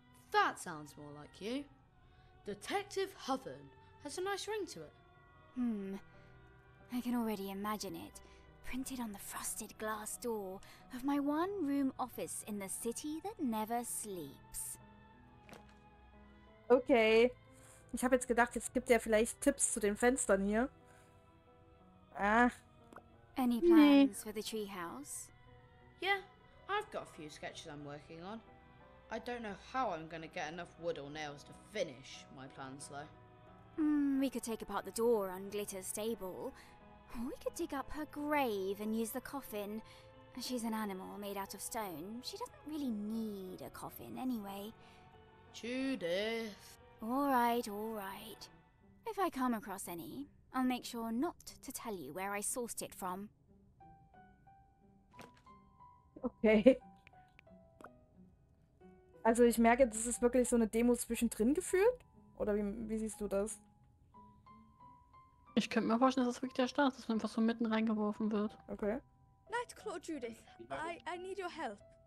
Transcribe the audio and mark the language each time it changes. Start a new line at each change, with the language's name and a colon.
English: That sounds more like you. Detective Huthern has a nice ring to it. I can already imagine it. Printed on the frosted glass door of my one-room office in the city that never sleeps. Okay.
German: Ich habe jetzt gedacht, jetzt gibt er vielleicht Tipps zu den Fenstern hier. Ah.
English: Any plans for the treehouse? Yeah, I've got a few sketches I'm working on. I don't know how I'm going to get enough wood or nails to finish my plans though. We could take apart the door on Glitter's stable. Or we could dig up her grave and use the coffin. She's an animal made out of stone. She doesn't really need a coffin anyway. Judith. Alright, alright. If I come across any, I'll make sure not to tell you where I sourced it from. Okay.
German: Also ich merke, das ist wirklich so eine Demo zwischendrin geführt? Oder wie siehst du das? Ich könnte mir vorstellen, dass das wirklich der Start ist, dass man einfach so mitten reingeworfen wird. Okay.
English: Nightclaw Judith, I need your help.